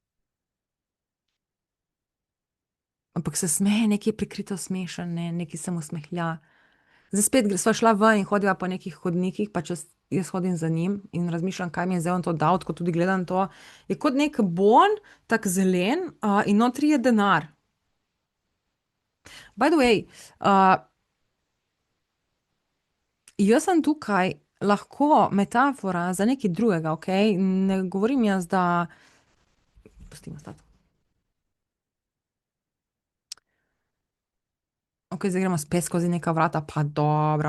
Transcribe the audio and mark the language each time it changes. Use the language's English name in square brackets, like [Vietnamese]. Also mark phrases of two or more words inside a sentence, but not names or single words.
[Slovenian] Ampak se smeje, nekaj je prikrito smešen, ne, nekaj se mu smehlja. Zdaj spet sva šla ven in hodiva po nekih hodnikih, pa če jaz hodim za njim in razmišljam, kaj mi je zdaj on to dal, ko tudi gledam to. Je kot nek bon, tak zelen, in notri je denar. [English] By the way, [Slovenian] jaz sem tukaj lahko metafora za nekaj drugega, ok? Ne govorim jaz, da. Pustimo stati. Ok, zdaj gremo spet skozi neka vrata, pa dobro.